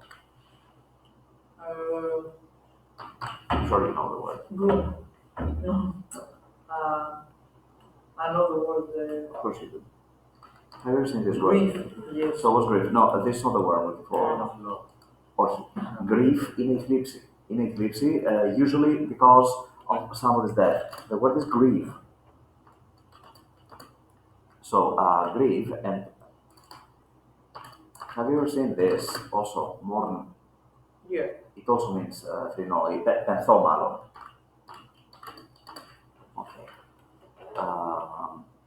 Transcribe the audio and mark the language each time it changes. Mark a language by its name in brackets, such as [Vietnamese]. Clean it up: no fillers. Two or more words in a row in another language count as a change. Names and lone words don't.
[English] I'm sure you know the word. Good. No. I know the word. Of course you do. Have you ever seen this word? Grief. Yes. So what's grief? No, this is not the word I'm looking for. No. [Greek] Όχι. Grief είναι η θλίψη. Είναι η θλίψη, [English] usually because of somebody's death. The word is grief. So, grief, and have you ever seen this also, mourn? Yeah. It also means, [Greek] tenθώ μάλλον. [English] Okay.